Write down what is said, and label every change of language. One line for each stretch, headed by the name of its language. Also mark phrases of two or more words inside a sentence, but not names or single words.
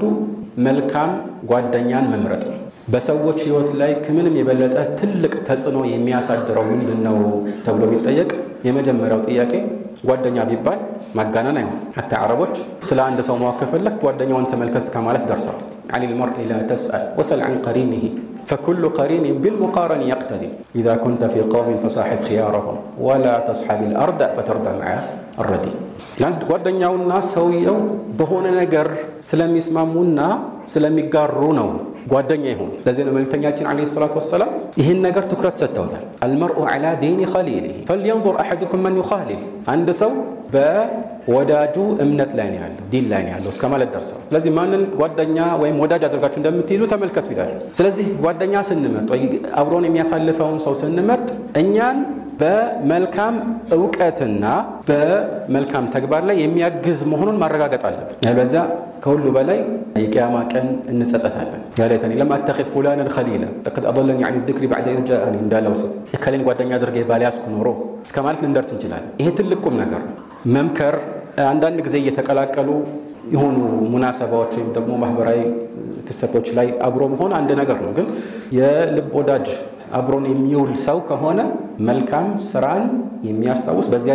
Amharic: መልካም ጓደኛን መምረጥ ነው። በሰዎች ህይወት ላይ ከምንም የበለጠ ትልቅ ተጽዕኖ የሚያሳድረው ምንድነው ተብሎ ቢጠየቅ የመጀመሪያው ጥያቄ ጓደኛ ቢባል ማጋነን አይሆን። حتى አረቦች ስለ አንድ ሰው ማወቅ ከፈለክ ጓደኛውን ተመልከት ከማለት ደርሰዋል።
Arabic: عن المرء لا تسأل وسل عن قرينه فكل قرين بالمقارن يقتدي إذا كنت في قوم فصاحب خيارهم ولا تصحب الأرض فترضى مع الردي لأن
Amharic: ጓደኛውና ሰውየው በሆነ ነገር ስለሚስማሙና ስለሚጋሩና ጓደኛ ይሁን። ለዚህ ነው መልእክተኛችን
Arabic: عليه الصلاة والسلام
Amharic: ይህን ነገር ትኩረት ሰጥተውታል።
Arabic: المرء على دين خليله فلينظر أحدكم من يخالل
Amharic: አንድ ሰው በወዳጁ እምነት ላይ ነው ያለው፣ ዲን ላይ ነው ያለው እስከማለት ደርሰው። ስለዚህ ማንን ጓደኛ ወይም ወዳጅ አድርጋችሁ እንደምትይዙ ተመልከቱ ይላል። ስለዚህ ጓደኛ ስንመርጥ ወይ አብሮን የሚያሳልፈውን ሰው ስንመርጥ እኛን በመልካም ዕውቀትና በመልካም ተግባር ላይ የሚያግዝ መሆኑን ማረጋገጥ አለብን። ያለዛ ከሁሉ በላይ የቂያማ ቀን እንጸጸታለን።
Arabic: يا ليتني لم أتخذ فلانا خليلا لقد أضلني عن الذكر بعد إذ جاءني
Amharic: እንዳለው ሰው እከሌን ጓደኛ አድርጌ ባልያዝኩ ኖሮ እስከማለት ልንደርስ እንችላለን። ይሄ ትልቅ ቁም ነገር ነው። መምከር አንዳንድ ጊዜ እየተቀላቀሉ የሆኑ ሙናሰባዎች ወይም ደግሞ ማህበራዊ ክስተቶች ላይ አብሮ መሆን አንድ ነገር ነው። ግን የልብ ወዳጅ አብሮን የሚውል ሰው ከሆነ መልካም ስራን የሚያስታውስ በዚያ